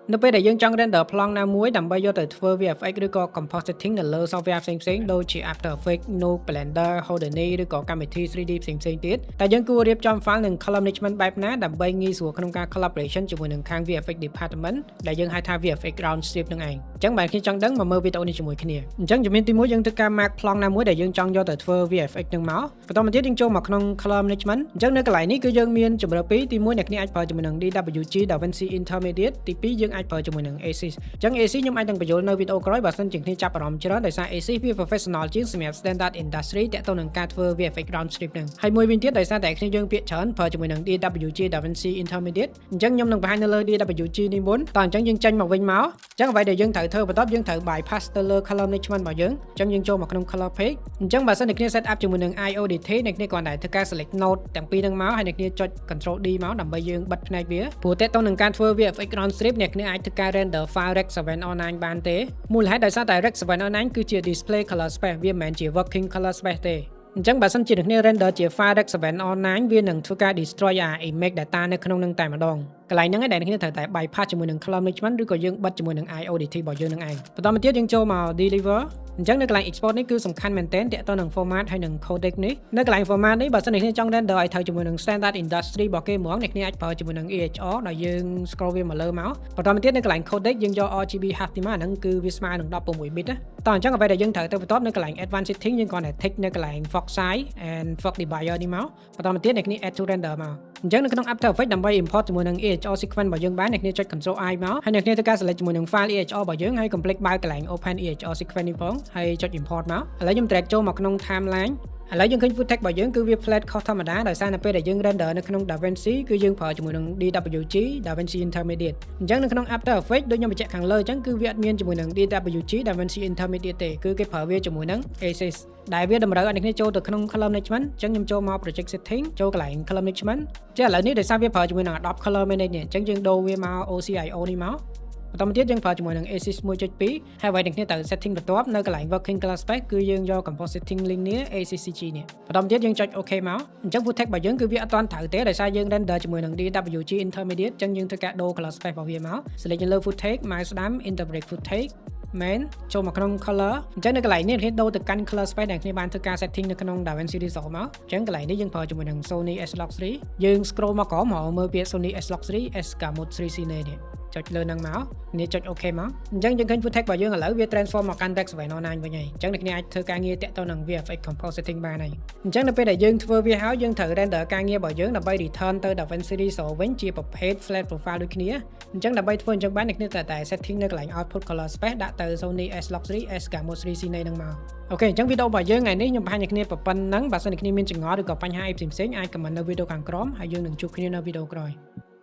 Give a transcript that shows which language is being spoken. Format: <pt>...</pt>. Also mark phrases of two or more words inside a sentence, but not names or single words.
<km>នៅពេលដែលយើងចង់ render ប្លង់ណាមួយដើម្បីយកទៅធ្វើ VFX ឬក៏ compositing នៅលើ software ផ្សេងៗដូចជា After Effects, Nuke, Blender, Houdini ឬក៏កម្មវិធី 3D ផ្សេងៗទៀតតែយើងគួររៀបចំ file និង</km> <en>color management</en> <km>បែបណាដើម្បីងាយ ស្រួលក្នុងការ collaboration ជាមួយនឹងខាង</km> <en>VFX department</en> <km>ដែលយើងហៅថា</km> <en>VFX ground strip</en> <km>នឹងឯងអញ្ចឹងបើអ្នកចង់ដឹងមកមើលវីដេអូនេះជាមួយគ្នាអញ្ចឹងជំហានទី1យើងធ្វើការ mark ប្លង់ ណាមួយដែលយើងចង់យកទៅធ្វើ VFX នឹងមកបន្តមកទៀតយើងចូលមកក្នុង</km> <en>color management</en> <km>អញ្ចឹងនៅកន្លែងនេះគឺយើងមានជម្រើសពីរទី1អ្នកអាចប្រើជាមួយនឹង DWG DaVinci Intermediate ទី2យើងអាចប្រើជាមួយនឹង ACIS អញ្ចឹង ACIS ខ្ញុំអាចនឹងបញ្យល់នៅវីដេអូក្រោយបើសិនជាអ្នកចាប់អារម្មណ៍ច្រើនដោយសារ ACIS វា professional ជាងសម្រាប់</km> <en>standard industry</en> <km>តាក់ទងនឹងការធ្វើ</km> <en>VFX ground strip</en> <km>ហ្នឹងហើយមួយវិញទៀតដោយសារតែគ្នាយើងពាក្យច្រើនប្រើជាមួយនឹង DWG DaVinci Intermediate អញ្ចឹងខ្ញុំនឹងបង្ហាញនៅលើ DWG នេះមុនតោះអញ្ចឹងយើងចេញមកវិញមកអញ្ចឹងអ្វីដែល យើងត្រូវធ្វើបន្ទាប់យើងត្រូវ bypass ទៅលើ</km> <en>color management</en> <km>របស់យើងអញ្ចឹងយើងចូលមកក្នុង</km> <en>color page</en> <km>អញ្ចឹងបើសិនតែគ្នា</km> <en>set up</en> <km>ជាមួយនឹង IODT អ្នកគ្នាគ្រាន់តែធ្វើការ</km> <en>select node</en> <km>ទាំងពីរហ្នឹងមកហើយអ្នកគ្នាចុច</km> <en>control D</en> <km>មកដើម្បីយើងបិទផ្នែកវាព្រោះតេតទៅនឹងការធ្វើ</km> <en>VFX ground strip</en> <km>អ្នកគ្នាអាចធ្វើការ</km> <en>render file Rec 7 online</en> <km>បានទេមូលហេតុដោយសារតែ</km> <en>Rec 7 online</en> <km>គឺជា</km> <en>display color space</en> <km>វាមិនមែនជា</km> <en>working color space</en> <km>ទេអញ្ចឹងបើសិនជាអ្នកគ្នា render ជា</km> <en>file Rec 7 online</en> <km>វានឹងធ្វើការ</km> <en>destroy image data</en> <km>នៅក្នុងនឹងតែម្ដងកន្លែងហ្នឹងឯងដែលអ្នកគ្នាត្រូវតែ bypass ជាមួយនឹង</km> <en>color management</en> <km>ឬក៏យើងបិទជាមួយនឹង IODT របស់យើងនឹងឯងបន្តមកទៀតយើងចូលមក deliver អញ្ចឹងនៅកន្លែង export នេះគឺសំ ខាន់មែនទែនទាក់ទងនឹង format ហើយនឹង codec នេះនៅកន្លែង format នេះបើសិនអ្នកគ្នាចង់ render ឲ្យត្រូវជាមួយនឹង</km> <en>standard industry</en> <km>របស់គេហ្មងអ្នកគ្នាអាចប្រើជាមួយនឹង EHR ដែលយើង scroll វាមកលើមកបន្តមកទៀតនៅកន្លែង codec យើងយក</km> <en>RGB Haftima</en> <km>ហ្នឹងគឺវាស្មើនឹង16 bit តោះអញ្ចឹងអ្វីដែលយើងត្រូវទៅបន្ទាប់នៅកន្លែង</km> <en>advanced setting</en> <km>យើងគ្រាន់តែ tick នៅកន្លែង</km> <en>fog size and fog divider</en> <km>នេះមកបន្តមកទៀតអ្នកគ្នា</km> <en>add to render</en> <km>មកអញ្ចឹងនៅក្នុង After Effects ដើម្បី import ជាមួយនឹង</km> <en>EHR sequence</en> <km>របស់យើងបានអ្នកគ្នាចុច</km> <en>Ctrl I</en> <km>មកហើយអ្នកគ្នាធ្វើការ select ជាមួយនឹង</km> <en>file EHR</en> <km>របស់យើងហើយកុំភ្លេចបើកកន្លែង</km> <en>open EHR sequence</en> <km>នេះផងហើយចុច import មកឥឡូវខ្ញុំ drag ចូលមកក្នុង timeline ឥឡូវយើងឃើញ</km> <en>full text</en> <km>របស់យើងគឺវា flat ខុសធម្មតាដោយសារនៅពេលដែលយើង render នៅក្នុង DaVinci គឺយើងប្រើជាមួយនឹង DWG DaVinci Intermediate អញ្ចឹងនៅក្នុង After Effects ដូចខ្ញុំបញ្ជាក់ខាងលើអញ្ចឹងគឺវាអត់មានជាមួយនឹង DWG DaVinci Intermediate ទេគឺគេប្រើវាជាមួយនឹង ACIS ដែលវាតម្រូវឲ្យអ្នកគ្នា ចូលទៅក្នុង</km> <en>color management</en> <km>អញ្ចឹងខ្ញុំចូលមក</km> <en>project setting</en> <km>ចូលកន្លែង</km> <en>color management</en> <km>ចឹងឥឡូវនេះដោយសារវាប្រើជាមួយនឹង Adobe Color Management នេះអញ្ចឹងយើងដូរវាមក OCIO នេះមកបន្តមកទៀតយើងប្រើជាមួយនឹង ACIS 1.2 ហើយអ្វីដែលគ្នាត្រូវ setting បន្ទាប់នៅកន្លែង</km> <en>working color space</en> <km>គឺយើងយក</km> <en>compositing linear ACCG</en> <km>នេះបន្តមកទៀតយើងចុ ច OK មកអញ្ចឹង</km> <en>full text</en> <km>របស់យើងគឺវាអត់ទាន់ត្រូវទេដោយសារយើង render ជាមួយនឹង DWG Intermediate អញ្ចឹងយើងធ្វើការដូរ</km> <en>color space</en> <km>របស់វាមក select លើ</km> <en>full text mouse</en> <km>ស្ដាំ</km> <en>interpret full text</en> <km>មែនចូលមកក្នុង color អញ្ចឹងនៅ កន្លែងនេះគ្នាដូរទៅកាន់</km> <en>color space</en> <km>ដែលគ្នាបានធ្វើការ setting នៅក្នុង DaVinci Resolve មកអញ្ចឹងកន្លែងនេះយើងប្រើជាមួយនឹង Sony S-Log 3យើង scroll មកក្រោមមកមើលពាក្យ Sony S-Log 3 S Gamut 3 Cine នេះចុចលើហ្នឹងមកនេះចុច OK មកអញ្ចឹងយើងឃើញ</km> <en>full text</en> <km>របស់យើងឥឡូវវា transform មកកាន់</km> <en>Rec 7 online</en> <km>វិញហើយអញ្ចឹងអ្នកគ្នាអាចធ្វើការងារតាក់ទងនឹង</km> <en>VFX compositing</en> <km>បានហើយអញ្ចឹងនៅពេលដែលយើងធ្វើវាហើយយើងត្រូវ render ការងាររបស់យើងដើម្បី return ទៅ DaVinci Resolve វិញជាប្រភេទ</km> <en>flat profile</en> <km>ដូចគ្នាអញ្ចឹងដើម្បីធ្វើអញ្ចឹងបានអ្នកគ្នាត្រូវតែ setting នៅកន្លែង</km> <en>output color space</en> <km>ដាក់ទៅ Sony S-Log 3 S Gamut 3 Cine ហ្នឹងមកអូខេអញ្ចឹងវីដេអូរបស់យើងថ្ងៃនេះខ្ញុំបង្ហាញអ្នកគ្នាប៉ុណ្ណឹងបើសិនជាអ្នកគ្នាមានចម្ងល់ឬក៏បញ្ហាអីផ្សេងៗអាច comment នៅវីដេអូខាងក្រោមហើយយើងនឹងជួបគ្នានៅវីដេអូក្រោយ</km>